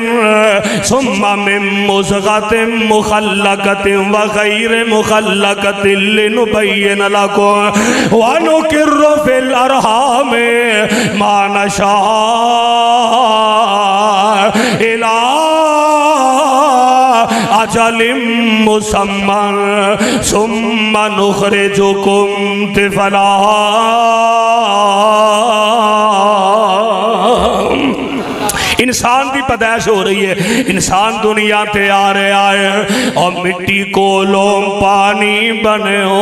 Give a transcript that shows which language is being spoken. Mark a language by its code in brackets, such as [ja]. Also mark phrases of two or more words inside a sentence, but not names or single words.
[ar] ثم من مضغة مخلقة وغير مخلقة لنبين لكم ونقر في الأرحام ما نشاء إلى أجل مسمى ثم نخرجكم طفلا. [hi] इंसान की पैदाइश हो रही है, इंसान दुनिया ते आ रहा है और मिट्टी कोलों पानी बने हो।